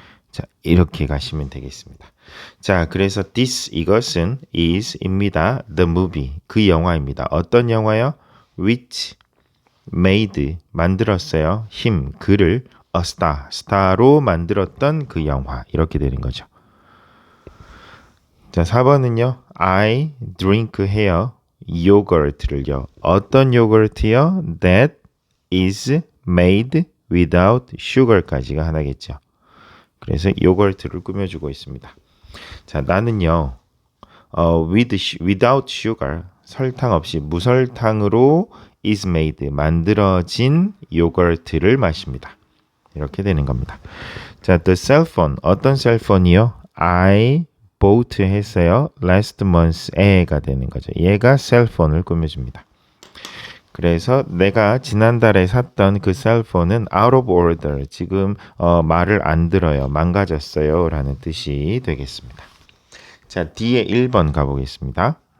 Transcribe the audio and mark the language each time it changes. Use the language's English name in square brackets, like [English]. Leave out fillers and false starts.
[Korean] 자, 이렇게 가시면 되겠습니다. 자, 그래서 this 이것은 is입니다. [English] The movie [Korean] 그 영화입니다. 어떤 영화요? [English] which made [Korean] 만들었어요. him 그를 a star로 만들었던 그 영화 이렇게 되는 거죠. 자, 4번은요. I drink 해요. 요거트를요. 어떤 요거트요? [English] That is made without sugar까지가 하나겠죠. [Korean] 그래서 요거트를 꾸며주고 있습니다. 자, 나는요. [English] without sugar [Korean] 설탕 없이 무설탕으로 is made 만들어진 요거트를 마십니다. 이렇게 되는 겁니다. 자, the cell phone 어떤 셀폰이요? [English] I bought 했어요. [Korean] last month에가 되는 거죠. 얘가 셀폰을 꾸며줍니다. 그래서 내가 지난달에 샀던 그 셀폰은 [English] out of order. [Korean] 지금 말을 안 들어요. 망가졌어요. 라는 뜻이 되겠습니다. 자, D에 1번 가보겠습니다.